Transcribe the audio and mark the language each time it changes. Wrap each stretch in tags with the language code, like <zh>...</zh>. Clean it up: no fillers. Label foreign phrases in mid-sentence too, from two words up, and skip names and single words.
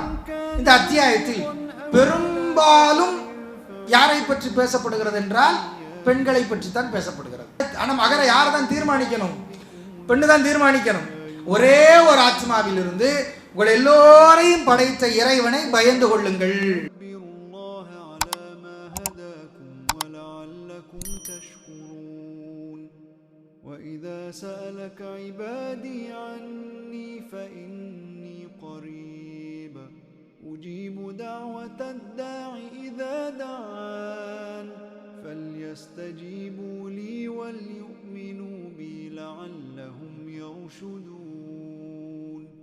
<ta>இந்த அத்தியாயத்தில் பெரும்பாலும் யாரை பற்றி பேசப்படுகிறது என்றால் பெண்களை பற்றி தான் பேசப்படுகிறது. ஆனால் மகர யார் தான் தீர்மானிக்கணும்? பெண்ணு தான் தீர்மானிக்கணும். ஒரே ஒரு ஆத்மாவில் இருந்து உங்கள் எல்லோரையும் படைத்த இறைவனை பயந்து கொள்ளுங்கள்.</ta> <ar>وَإِذَا سَأَلَكَ عِبَادِي عَنِّي فَإِنِّي قَرِيبٌ أُجِيبُ دَعْوَةَ الدَّاعِ إِذَا دَعَانِ فَلْيَسْتَجِيبُوا لِي وَلْيُؤْمِنُوا بِي لَعَلَّهُمْ يَرْشُدُونَ</ar>